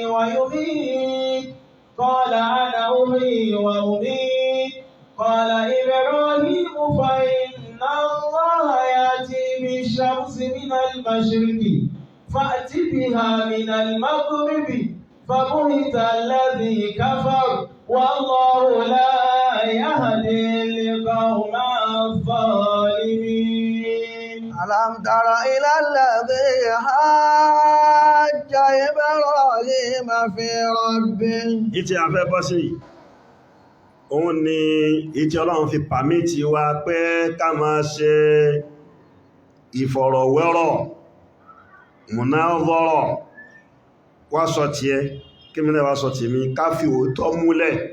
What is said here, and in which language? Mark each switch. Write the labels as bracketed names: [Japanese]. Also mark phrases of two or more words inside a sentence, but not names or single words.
[Arabic] ويميت قال أنا أحيي وأميت قال إبراهيم فإن الله يأتي بالشمس من المشرق فأت بها من المغرب فبهت الذي كفر والله لا يهدي القوم الظالمين. ألم تر إلى الذي حاج إبراهيم في ربه. [Yoruba] Ìtí a fẹ́ bọ́ sí òun ni ìtí Ọlọ́run fi pàmítì wa pé ká máa ṣe ìfọ̀rọ̀wérọ̀ múnáwọ́rọ̀ wá sọ tí ẹ kí mílẹ̀ wá sọ tí mi ká fi òótọ́ múlẹ̀.